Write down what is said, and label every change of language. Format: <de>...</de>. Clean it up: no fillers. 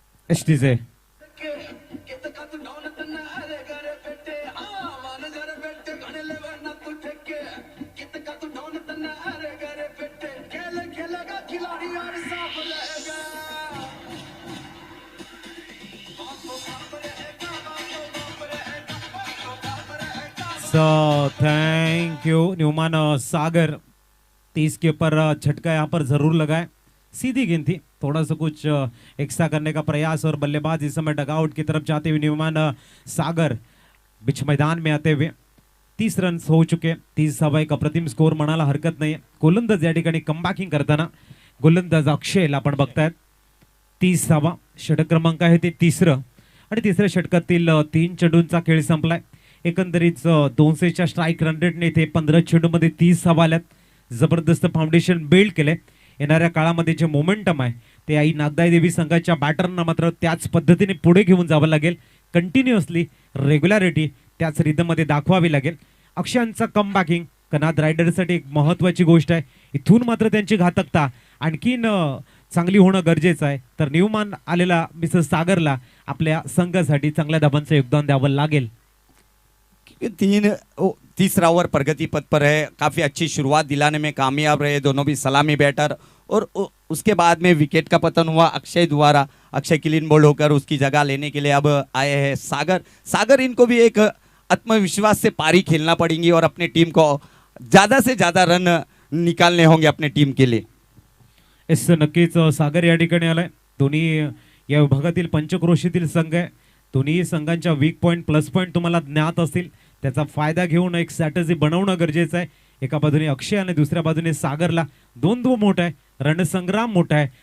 <hi>ST से thank you Newman सागर. 30 के ऊपर झटका यहाँ पर जरूर लगा है. सीधी गेंद थी, थोड़ा सा कुछ एक्स्ट्रा करने का प्रयास और बल्लेबाज इस समय डगआउट की तरफ जाते हुए न्यूमान सागर बीच मैदान में आते हुए. 30 रन हो चुके.</hi> <mr>30 धावा, एक अप्रतिम स्कोर म्हणायला हरकत नाही. गोलंदाज या ठिकाणी कमबॅकिंग करताना गोलंदाज अक्षयला आपण बघतायत. 30 धावा, षटक क्रमांक आहे ते तिसरं आणि तिसऱ्या षटकातील 3 चेंडूंचा खेळ संपलाय. एकंदरीत 200च्या स्ट्राईक रन रेटने इथे 15 चेंडूमध्ये 30 धावा आल्यात. जबरदस्त फाउंडेशन बिल्ड केले. येणाऱ्या काळामध्ये जे मोमेंटम आहे ते आई नागदाई देवी संघाच्या बॅटरना मात्र त्याच पद्धतीने पुढे घेऊन जावं लागेल. कंटिन्युअसली रेग्युलॅरिटी त्याच रिदममध्ये दाखवावी लागेल. अक्षयांचा कमबॅकिंग कनाद रायडरसाठी एक महत्त्वाची गोष्ट आहे. इथून मात्र त्यांची घातकता आणखीन चांगली होणं गरजेचं आहे. तर न्यूमान आलेला मिस्टर सागरला आपल्या संघासाठी चांगल्या धाबांचं योगदान द्यावं लागेल.</mr> <hi>तीसरा ओवर प्रगति पथ पर है. काफी अच्छी शुरुआत दिलाने में कामयाब रहे दोनों भी सलामी बैटर और उसके बाद में विकेट का पतन हुआ अक्षय द्वारा. अक्षय क्लीन बोल्ड होकर उसकी जगह लेने के लिए अब आए हैं सागर. इनको भी एक आत्मविश्वास से पारी खेलना पड़ेगी और अपने टीम को ज्यादा से ज्यादा रन निकालने होंगे अपने टीम के लिए.</hi> <mr>एस नक्कीच सागर या ठिकाणी आलाय. दोन्ही या विभागातील पंचक्रोशीतील संघ आहे. दोन्ही संघांच्या वीक पॉईंट प्लस पॉईंट तुम्हाला ज्ञात असतील. त्याचा फायदा घेऊन एक स्ट्रॅटेजी बनवणं गरजेचं आहे. एका बाजूने अक्षय आणि दुसऱ्या बाजूने सागरला द्वंद्व मोठा आहे, रणसंग्राम मोठा आहे.</mr>